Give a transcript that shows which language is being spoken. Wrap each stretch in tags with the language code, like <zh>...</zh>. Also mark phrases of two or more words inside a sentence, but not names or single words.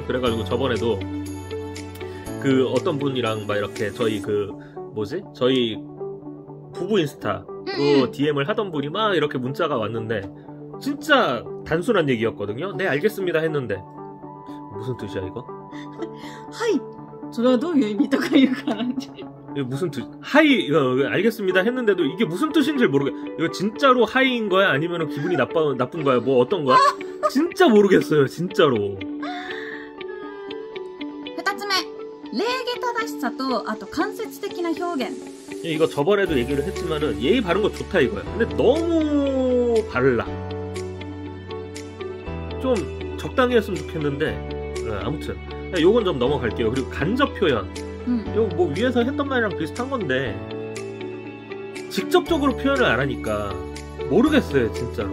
<ko>그래가지고 저번에도 그 어떤 분이랑 막 이렇게 저희 저희 부부 인스타로 DM을 하던 분이 막 이렇게 문자가 왔는데 진짜 단순한 얘기였거든요. 네, 알겠습니다 했는데 무슨 뜻이야 이거? 하이!</ko> <ja>それはどういう意味とか言うから.</ja> <ko>이게 무슨 뜻? 하이 이거 알겠습니다 했는데도 이게 무슨 뜻인지 모르겠. 이거 진짜로 하이인 거야? 아니면 기분이 나쁜 거야? 뭐 어떤 거야? 진짜 모르겠어요, 진짜로.</ko> <ja>2 つ目, 礼儀正しさとあと間接的な表現.</ja> <ko>이거 저번에도 얘기를 했지만은 예의 바른 거 좋다 이거야. 근데 너무 발라. 좀 적당히 했으면 좋겠는데 아무튼 요건 좀 넘어갈게요. 그리고 간접 표현, 요거 뭐 위에서 했던 말이랑 비슷한 건데 직접적으로 표현을 안 하니까 모르겠어요 진짜로.</ko>